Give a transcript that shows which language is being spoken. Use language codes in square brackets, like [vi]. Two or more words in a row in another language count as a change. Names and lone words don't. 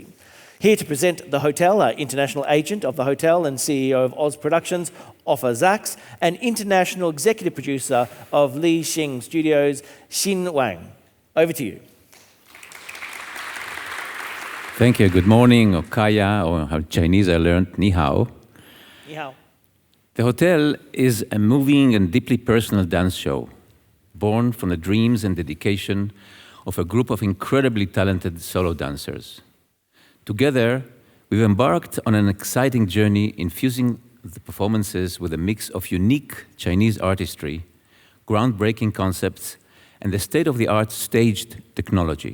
[en] Here to present The Hotel, our international agent of The Hotel and CEO of Oz Productions, Offa Zaks, and international executive producer of Li Xing Studios, Xin Wang. Over to you. Thank you. Good morning, or kaya, or how Chinese I learned, [zh] 你好. 你好. [en] The Hotel is a moving and deeply personal dance show. born from the dreams and dedication of a group of incredibly talented solo dancers. Together, we've embarked on an exciting journey infusing the performances with a mix of unique Chinese artistry, groundbreaking concepts, and the state-of-the-art staged technology.